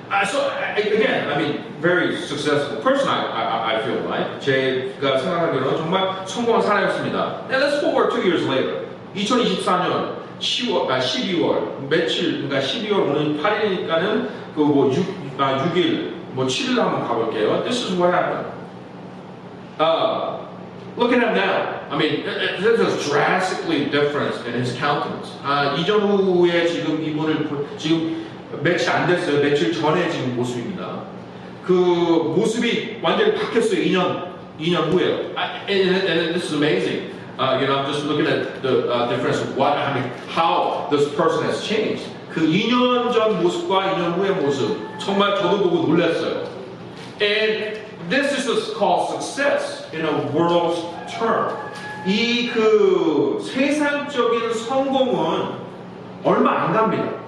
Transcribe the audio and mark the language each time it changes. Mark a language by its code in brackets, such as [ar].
[en] So again, I mean, very successful person. I feel like [ko] 제가 생각하기로는 정말 성공한 사람이었습니다. [en] And let's forward 2 years later. [ko] 2024년 12월 며칠, 그러니까 12월 오늘 8일이니까는 6일, 7일 한번 가볼게요. [en] This is what happened. Look at him now. I mean, there's a drastically difference in his countenance. [ko] 이전후에 지금 이분을 지금 며칠 안 됐어요. 며칠 전에 지금 모습입니다. 그 모습이 완전히 바뀌었어요. 2년 후에. [en] And this is amazing. I'm just looking at the difference of how this person has changed. [ko] 그 2년 전 모습과 2년 후의 모습 정말 저도 보고 놀랐어요. [en] And this is called success in a world's term. [ko] 이 세상적인 성공은 얼마 안 갑니다.